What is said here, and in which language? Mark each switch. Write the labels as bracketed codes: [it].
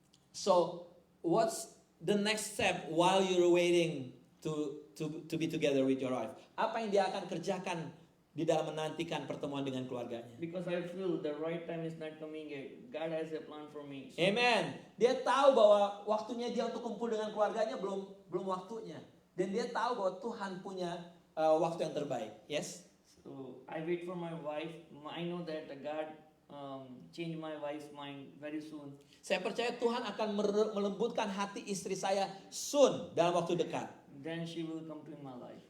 [en] So, what's the next step while you're waiting to be together with your wife? [id] Apa yang dia akan kerjakan di dalam menantikan pertemuan dengan keluarganya? [en] Because I feel the right time is not coming yet. God has a plan for me. So, Amen. [id] Dia tahu bahwa waktunya dia untuk kumpul dengan keluarganya belum waktunya. Dan dia tahu bahwa Tuhan punya waktu yang terbaik. [en] Yes? so I wait for my wife. I know that God change my wife's mind very soon. [id] Saya percaya Tuhan akan melembutkan hati istri saya soon, dalam waktu dekat. [en] Then she will come to my life.